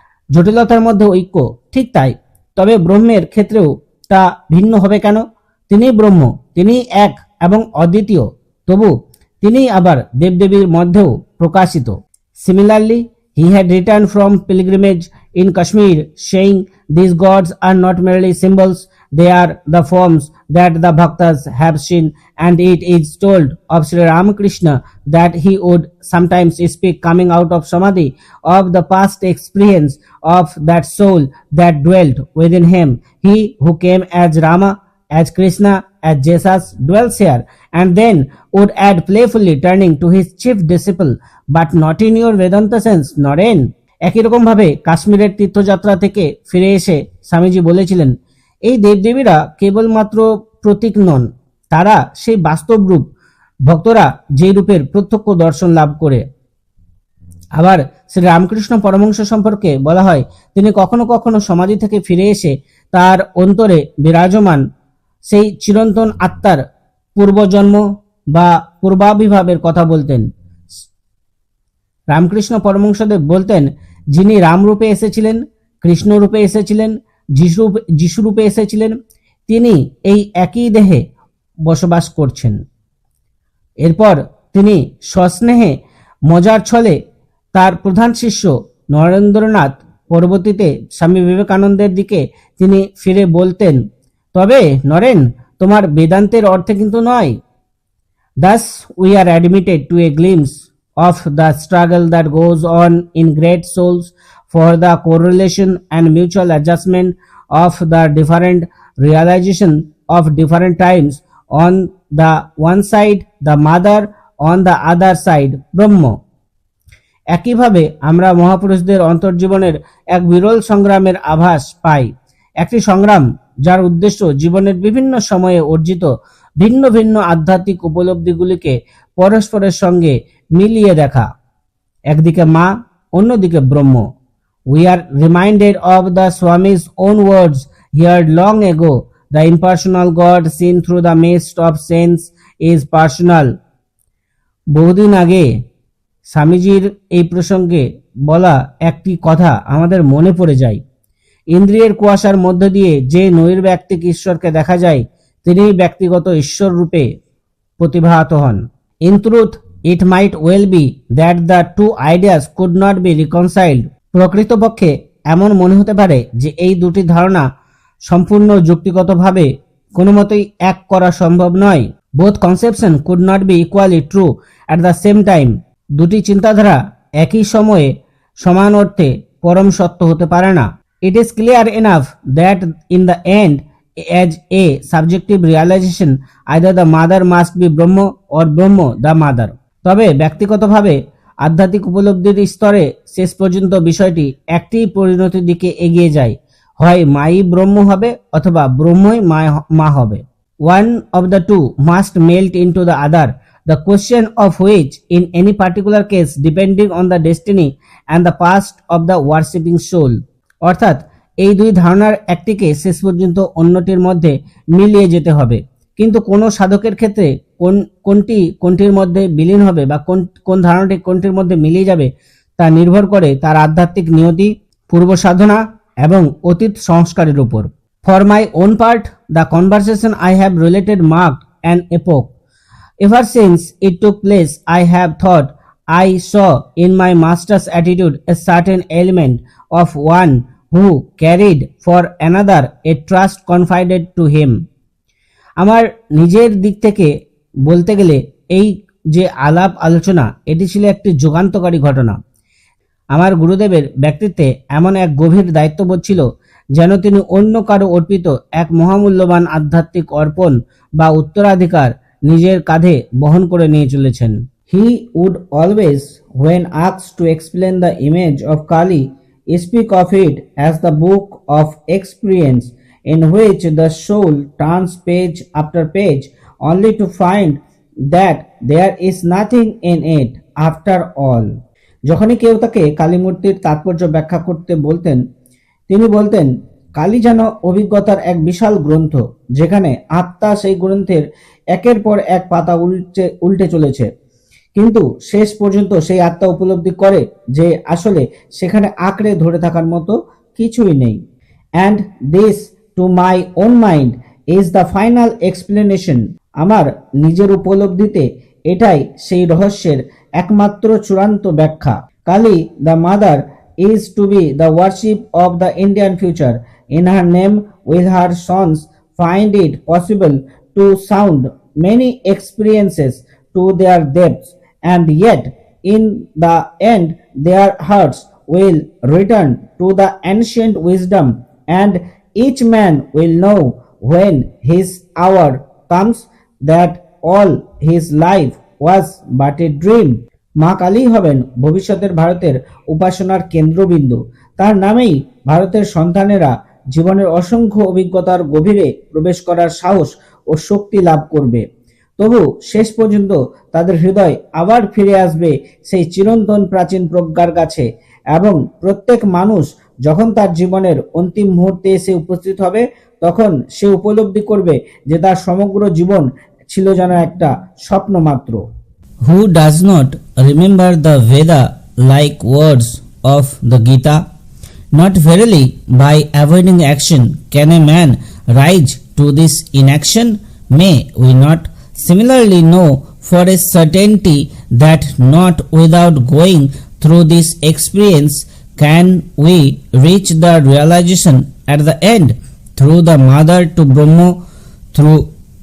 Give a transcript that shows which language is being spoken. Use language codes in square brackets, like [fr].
[bn] জটিলতার মধ্যে ঐক্য, ঠিক তাই। তবে ব্রহ্মের ক্ষেত্রেও তা ভিন্ন হবে কেন? তিনি ব্রহ্ম, তিনি এক এবং অদ্বিতীয়, তবু তিনি আবার দেবদেবীর মধ্যেও প্রকাশিত। [en] Similarly, he had returned from pilgrimage in Kashmir saying, these gods are not merely symbols, they are the forms that the bhaktas have seen, and it is told of Sri Ramakrishna that he would sometimes speak coming out of samadhi of the past experience of that soul that dwelt within him. He who came as Rama, as Krishna, as Jesus dwells here, and then would add playfully, turning to his chief disciple, but not in your Vedanta sense, Naren. [bn] একই রকম ভাবে কাশ্মীরের তীর্থযাত্রা থেকে ফিরে এসে স্বামীজি বলেছিলেন, এই দেবদেবীরা কেবলমাত্র প্রতীক নন, তারা সেই বাস্তব রূপ, ভক্তরা যে রূপের প্রত্যক্ষ দর্শন লাভ করে। আবার শ্রী রামকৃষ্ণ পরমহংস সম্পর্কে বলা হয়, তিনি কখনো কখনো সমাধি থেকে ফিরে এসে তার অন্তরে বিরাজমান সেই চিরন্তন আত্মার পূর্বজন্ম বা পূর্বাবির্ভাবের কথা বলতেন। রামকৃষ্ণ পরমহংসদেব বলতেন, যিনি রাম রূপে এসেছিলেন, কৃষ্ণ রূপে এসেছিলেন, যিশু রূপে এসেছিলেন, তিনি এই একই দেহে বসবাস করছেন। এরপর তিনি সস্নেহে মজার ছলে তার প্রধান শিষ্য নরেন্দ্রনাথ, পরবর্তীতে স্বামী বিবেকানন্দের দিকে তিনি ফিরে বলতেন, তবে নরেন, তোমার বেদান্তের অর্থে কিন্তু নয়। [en] Thus we are admitted to a glimpse of the struggle that goes on in great souls for the correlation and mutual adjustment of the different realization of different times. On the one side, the mother, on the other side, Brahma. [bn] একইভাবে আমরা মহাপুরুষদের অন্তর্জীবনের এক বিরল সংগ্রামের আভাস পাই, একটি সংগ্রাম যার উদ্দেশ্য জীবনের বিভিন্ন সময়ে অর্জিত ভিন্ন ভিন্ন আধ্যাত্মিক উপলব্ধিগুলিকে পরস্পরের সঙ্গে মিলিয়ে দেখা। একদিকে মা, অন্যদিকে ব্রহ্ম। [en] We are reminded of the Swami's own words heard long ago, the impersonal God seen through the mist of sense is personal. [bn] বহুদিন আগে স্বামীজির এই প্রসঙ্গে বলা একটি কথা আমাদের মনে পড়ে যায়। ইন্দ্রিয়ের কুয়াশার মধ্য দিয়ে যে নৈর্ব্যক্তিক ঈশ্বরকে দেখা যায়, তিনিই ব্যক্তিগত ঈশ্বর রূপে প্রতিভাত হন। [en] In truth, it might well be that the two ideas could not be reconciled. [bn] প্রকৃতপক্ষে এমন মনে হতে পারে যে এই দুটি ধারণা সম্পূর্ণ যুক্তিগতভাবে কোনো মতেই এক করা সম্ভব নয়। [en] Both conception could not be equally true at the same time. [bn] দুটি চিন্তাধারা একই সময়ে সমান অর্থে পরম সত্য হতে পারে না। [en] It is clear enough that in the end, as a subjective realization, either the mother must be Brahma or Brahma the mother. [bn] তবে ব্যক্তিগতভাবে আধ্যাত্মিক উপলব্ধির স্তরে শেষ পর্যন্ত বিষয়টি একটি পরিণতির দিকে এগিয়ে যায়, হয় মাই ব্রহ্ম হবে অথবা ব্রহ্মই মা হবে। [en] One of the two must melt into the other, the question of which in any particular case depending on the destiny and the past of the worshipping soul. [bn] অর্থাৎ এই দুই ধারণার একটিকে শেষ পর্যন্ত অন্যটির মধ্যে মিলিয়ে যেতে হবে, কিন্তু কোন সাধকের ক্ষেত্রে কোনটির মধ্যে বিলীন হবে বা কোন ধারণাটি কোনটির মধ্যে মিলিয়ে যাবে তা নির্ভর করে তার আধ্যাত্মিক নিয়তি, পূর্ব সাধনা এবং অতীত সংস্কারের উপর। [en] For my own part, the conversation I have related marked an epoch. Ever since it took place, I have thought I saw in my master's attitude a certain element of one who carried for another a trust confided to him. [bn] আমার নিজের দিক থেকে বলতে গেলে এই যে আলাপ আলোচনা, এটি ছিল একটি যুগান্তকারী ঘটনা। আমার গুরুদেবের ব্যক্তিত্বে এমন এক গভীর দায়িত্ববোধ ছিল যেন তিনি অন্য কারো অর্পিত এক মহামূল্যবান আধ্যাত্মিক অর্পণ বা উত্তরাধিকার নিজের কাঁধে বহন করে নিয়ে চলেছেন। [en] He would always, when asked to explain the image of Kali, speak of it as the book of experience in which the soul turns page after page only to find that there is nothing in it after all. [bn] যখনই কেউ তাকে কালীমূর্তির তাৎপর্য ব্যাখ্যা করতে বলতেন, তিনি বলতেন, কালী যেন অভিজ্ঞতার এক বিশাল গ্রন্থ, যেখানে আত্মা সেই গ্রন্থের একের পর এক পাতা উল্টে চলেছে, কিন্তু শেষ পর্যন্ত সেই আত্মা উপলব্ধি করে যে আসলে সেখানে আঁকড়ে ধরে থাকার মতো কিছুই নেই। [en] And this to my own mind is the final explanation. [bn] আমার নিজের উপলব্ধিতে এটাই সেই রহস্যের একমাত্র চূড়ান্ত ব্যাখ্যা। [en] Kali the mother is to be the worship of the Indian future. In her name will her sons find it possible to sound many experiences to their depths, and yet in the end their hearts will return to the ancient wisdom, and each man will know when his hour comes that all his life was but a dream. [bn] মা কালী হবেন ভবিষ্যতের ভারতের উপাসনার কেন্দ্রবিন্দু। তার নামেই ভারতের সন্তানেরা জীবনের অসংখ্য অভিজ্ঞতার গভীরে প্রবেশ করার সাহস ও শক্তি লাভ করবে। তবু শেষ পর্যন্ত তাদের হৃদয় আবার ফিরে আসবে সেই চিরন্তন প্রাচীন প্রজ্ঞার কাছে, এবং প্রত্যেক মানুষ যখন তার জীবনের অন্তিম মুহূর্তে এসে উপস্থিত হবে, তখন সে উপলব্ধি করবে যে তার সমগ্র জীবন ছিল যেন একটা স্বপ্ন মাত্র। [en] Who does not remember the Veda-like words of the Gita? Not verily by avoiding action can a man rise to this inaction. May we not similarly know for a certainty that not without going through this experience can we reach the realization at the end, through the mother to Brahma, through